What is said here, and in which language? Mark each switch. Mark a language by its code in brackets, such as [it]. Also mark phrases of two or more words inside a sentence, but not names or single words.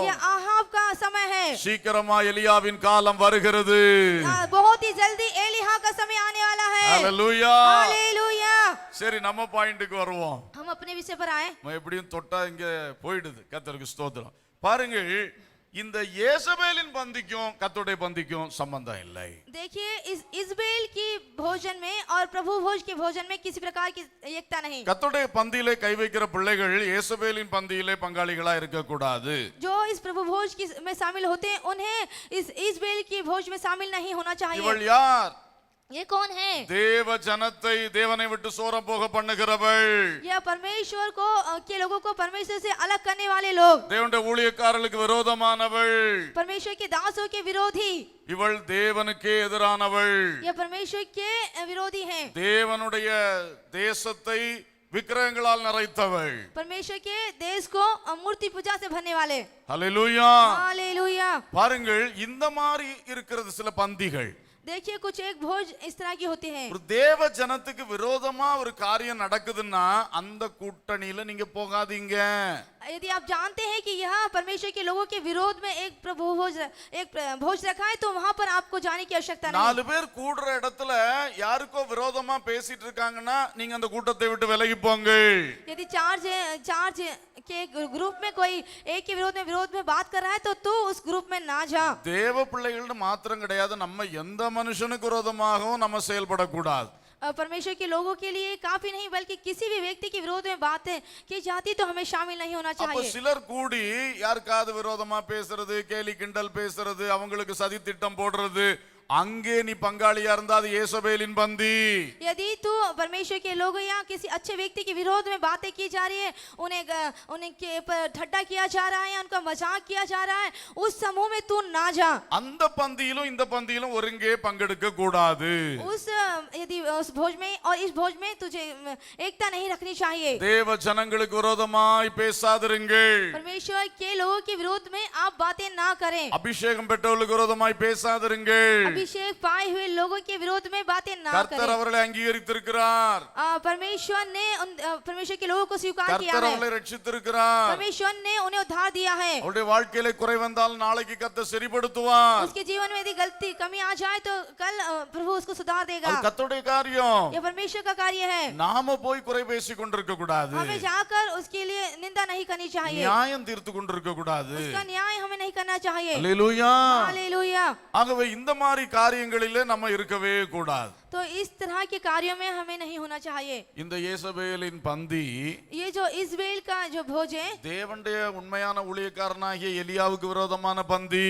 [hi] यह आहाब का समय है। [ta] சீக்கிரமா எலியாவின் காலம் வருகிறது. [hi] बहुत ही जल्दी एलिहा का समय आने वाला है। [ta] ஹalleluya. [hi] हालेलुया। [ta] சரி, நம்ம பாயிண்ட்க்கு வருவோம். [hi] हम अपने विषय पर आए। [ta] எப்படியும் தொட்டா இங்க போயிடுது. கர்த்தருக்கு ஸ்தோத்திரம். பாருங்கள், இந்த येसेबेलिன் பந்திக்கும் கர்த்தருடைய பந்திக்கும் சம்பந்தம் இல்லை. [hi] देखिए, इस इस्बेल की भोजन में और प्रभु भोज के भोजन में किसी प्रकार की एकता नहीं। [ta] கர்த்தருடைய பந்தியிலே கை வைக்கிற பிள்ளைகள் येसेबेलिன் பந்தியிலே பங்காளிகளா இருக்க கூடாது. [hi] जो इस प्रभु भोज की में शामिल होते हैं उन्हें इस इस्बेल की भोज में शामिल नहीं होना चाहिए। [ta] இவள் யார்? [hi] ये कौन है? [ta] தேவ ஜனத்தை தேவனை விட்டு சோரம் போக பண்ணுகிறவள். [hi] यह परमेश्वर को के लोगों को परमेश्वर से अलग करने वाले लोग, [ta] தேவனுடைய ஊழியக்காரர்களுக்கு விரோதமானவள். [hi] परमेश्वर के दासों के विरोधी। [ta] இவள் தேவனுக்கே எதிரானவள். [hi] यह परमेश्वर के विरोधी हैं। [ta] தேவனுடைய தேசத்தை விக்கிரகங்களால் நிறைத்தவள். [hi] परमेश्वर के देश को मूर्ति पूजा से भरने वाले। [ta] ஹalleluya. [hi] हालेलुया। [ta] பாருங்கள், இந்த மாதிரி இருக்கிறது சில பந்திகள். [hi] देखिए, कुछ एक भोज इस तरह की होते हैं। [ta] ஒரு தேவ ஜனத்துக்கு விரோதமா ஒரு காரியம் நடக்குதுன்னா அந்த கூட்டணியில நீங்க போகாதீங்க. [hi] यदि आप जानते हैं कि यह परमेश्वर के लोगों के विरोध में एक भोज रखा है तो वहां पर आपको जाने की आवश्यकता नहीं। [ta] 4 பேர் கூடுற இடத்துல யாருக்கோ விரோதமா பேசிட்டு இருக்காங்கன்னா நீங்க அந்த கூட்டத்தை விட்டு விலகி போங்க. [hi] यदि चार के ग्रुप में कोई एक के विरोध में बात कर रहा है तो तू उस ग्रुप में ना जा। [ta] தேவ பிள்ளைகள்னு மாத்திரம் கிடையாது, நம்ம எந்த மனுஷனுக்கு விரோதமாகவும் நம்ம செயல்படக்கூடாது. [hi] परमेश्वर के लोगों के लिए काफी नहीं बल्कि किसी भी व्यक्ति के विरोध में बातें की जाती तो हमें शामिल नहीं होना [ta] அப்ப [hi] चाहिए। [ta] சிலர் கூடி யாருக்காவது விரோதமா பேசுறது, கேலி கிண்டல் பேசுறது, அவங்களுக்கு சதி திட்டம் போடுறது, அங்கே நீ பங்காளியா இருந்தா அது येसेबेलिन பந்தி. [hi] यदि तू परमेश्वर के लोगों या किसी अच्छे व्यक्ति के विरोध में बातें की जा रही है, उन्हें के पर ठट्टा किया जा रहा है, उनका मजाक किया जा रहा है, उस समूह में तू ना जा। [ta] அந்த பந்தியிலும் இந்த பந்தியிலும் ஒருங்கே பங்கெடுக்க கூடாது. [hi] यदि उस भोज में और इस भोज में तुझे एकता नहीं रखनी चाहिए। [ta] தேவ ஜனங்களுக்கு விரோதமாய் பேசாதிருங்கள். [hi] परमेश्वर के लोगों के विरोध में आप बातें ना करें। [ta] அபிஷேகம் பெற்றவர்களுக்கு விரோதமாய் பேசாதிருங்கள். [hi] अभिषेक पाए हुए लोगों के विरोध में बातें ना [ta] கர்த்தர் [hi] करें। [ta] அவர்களை அங்கீகரித்திருக்கிறார். [hi] परमेश्वर ने परमेश्वर के लोगों को स्वीकार किया [ta] கர்த்தர் [hi] है। [ta] அவர்களை ரட்சித்திருக்கிறார். [hi] परमेश्वर ने उन्हें उद्धार दिया है। [ta] அவருடைய வாழ்க்கையில குறை வந்தால் நாளைக்கு கர்த்தர் சரிப்படுத்துவார். [hi] उसके जीवन में यदि गलती कमी आ जाए तो कल प्रभु उसको सुधार देगा। [ta] அது கர்த்தருடைய காரியம். [hi] यह परमेश्वर का कार्य है। [ta] நாம போய் குறை பேசி கொண்டிருக்க கூடாது. [hi] हमें जाकर उसके लिए निंदा नहीं करनी चाहिए। [ta] நியாயம் தீர்த்து கொண்டிருக்க கூடாது. [hi] उसका न्याय हमें नहीं करना चाहिए। [ta] அல்லேலூயா. [hi] हालेलुया। [ta] ஆகவே இந்த மாதிரி காரியங்களிலே நம்ம இருக்கவே கூடாது. [hi] तो इस तरह के कार्यों में हमें नहीं होना चाहिए. [ta] இந்த யேசபேலின் பந்தி [hi] ये जो इज़बेल का जो भोज है, [ta] தேவனுடைய உண்மையான ஊழியக்காரனாகிய எலியாவுக்கு விரோதமான பந்தி.